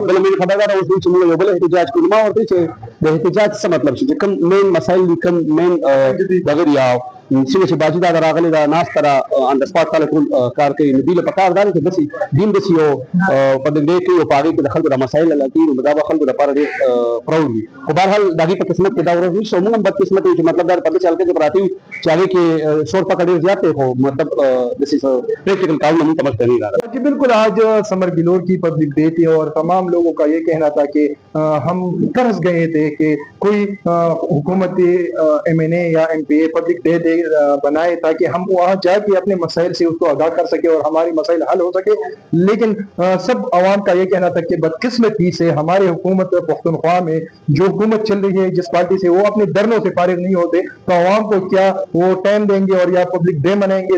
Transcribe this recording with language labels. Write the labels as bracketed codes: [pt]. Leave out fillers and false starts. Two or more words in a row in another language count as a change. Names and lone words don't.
[ps] بله مې خبره دا اوس چې موږ یو بل احتجاج کوو، ما ورته چې د احتجاج څه مطلب شي، چې کوم مین مسایل دي، کوم مین دغه دي څنګه چې باجي دا راغلی دا ناسته را آن د سپاټ خلک ټول کار کوي، نو دوی له پکار دا دی چې داسې دین داسې یو [en] پبلک ډے [ps] کوي او په هغې کې د خلکو د مسایل حل کېږي، نو دا به خلکو لپاره ډېر پراؤډ وي. خو بهرحال د هغې په قسمت کې دا ورځ نشته او موږ هم بدقسمت یو چې مطلب دا د پردې حلقې کې پراته یو چې هغې کې شور پکه ډېر زیات دی، خو مطلب داسې څه پریکټیکل کارونه موږ ته مخته نہیں راغلي. [ur] جی بالکل، آج سمر بلور کی [en] پبلک ڈے [ur] تھی اور تمام لوگوں کا یہ کہنا تھا کہ ہم ترس گئے تھے کہ کوئی حکومتی MNA یا MPA [en] public day [ur] بنائے تاکہ ہم وہاں جاکے اپنے مسائل سے اسکو آگاہ کر سکے اور ہماری مسائل حل ہو سکے. لیکن سب عوام کا یہ کہنا تھا کہ بدقسمتی سے ہمارے حکومت پختونخوا میں جو حکومت چل رہی ہے جس پارٹی سے، وہ اپنے دھرنوں سے فارغ نہیں ہوتے، تو عوام کو کیا وہ ٹائم دیں گے اور یا [en] public day [ur] منائیں گے.